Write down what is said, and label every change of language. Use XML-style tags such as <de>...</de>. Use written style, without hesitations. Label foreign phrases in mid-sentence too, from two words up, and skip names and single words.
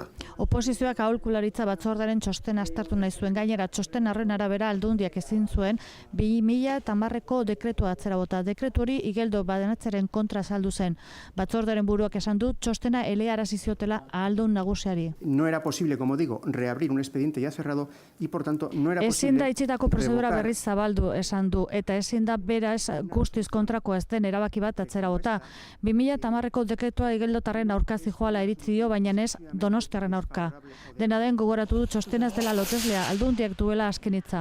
<eu>Oposizioak aholkularitza batzordearen txosten aztertu nahi zuen, gainera txosten horren arabera Aldundiak ezin zuen 2010ko dekretua atzera bota. Dekretu hori igeldo banatzaren kontra saldu zen. Batzordearen buruak esan du txostena elearazi ziotela Aldun nagusiari.</eu> <es>No era posible, como digo, reabrir un expediente ya cerrado y por tanto no era posible.</es> <eu>Ezin da itxitako prozedura berriz zabaldu esan du eta ezin da beraz guztiz kontrakoa ez den erabaki bat atzera bota. 2010ko dekretua igeldotarren aurka zihoala iritzi dio, baina ez Donostiarren aurka. Dena den gogoratu du txostena ez dela loteslea, Aldundiak duela azken hitza.</eu>